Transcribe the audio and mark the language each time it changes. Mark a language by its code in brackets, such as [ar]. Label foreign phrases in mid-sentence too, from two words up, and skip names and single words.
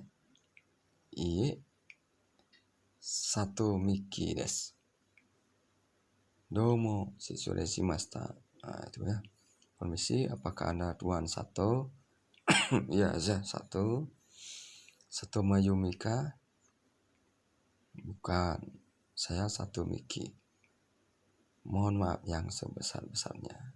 [ja] いえ、佐藤ミキです. どうも、失礼しました. [id] Itu ya. Permisi, apakah Anda Tuan Sato? Ya, saya Sato. Sato Mayumi kah? Bukan, saya Sato Miki. Mohon maaf yang sebesar-besarnya.